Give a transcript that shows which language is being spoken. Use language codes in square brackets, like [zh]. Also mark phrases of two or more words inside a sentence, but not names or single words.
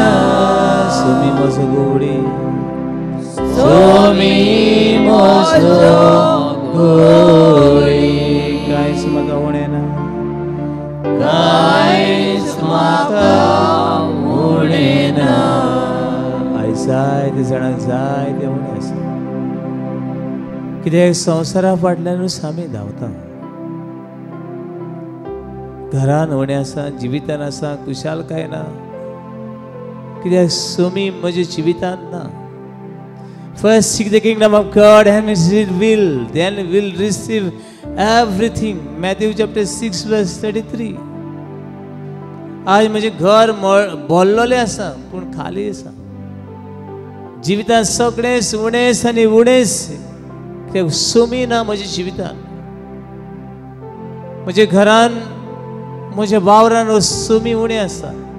[kok] Sumi moso guli Sumi moso guli kais maka unena. Kais maka unena. जाय ते जाणांक जाय ते उणें आसा. कित्याक संवसारा फाटल्यानूच आमी धांवता. घरान उणें आसा, जिवितान आसा, कुशालकाय ना. कित्याक सुमी म्हज्या जिवितान ना. [en] First seek the kingdom of God and His will, then we'll receive everything. Matthew chapter 6 verse 33. [kok] आज म्हजें घर भरलेलें आसा पूण खाली आसा. जिवितान सगळेंच उणेंच आनी उणेंच. कित्याक सुमी ना म्हज्या जिवितान. म्हज्या घरान म्हज्या वावरान सुमी उणें आसा.